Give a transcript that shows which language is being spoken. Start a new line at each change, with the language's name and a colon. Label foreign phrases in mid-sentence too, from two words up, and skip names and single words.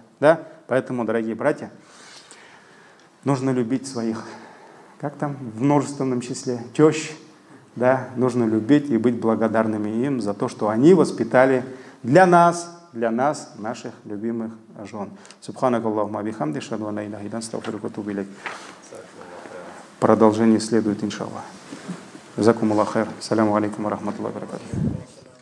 Russian: Да? Поэтому, дорогие братья, нужно любить своих, как там в множественном числе, тещ. Да? Нужно любить и быть благодарными им за то, что они воспитали для нас наших любимых жен.
Arabic: سبحانك اللهم بحمدك أشهد أن لا إله إلا أنت أستغفرك وأتوب إليك.
Russian: Продолжение следует,
Arabic: إن شاء الله جزاكم الله خير. السلام عليكم ورحمة الله وبركاته.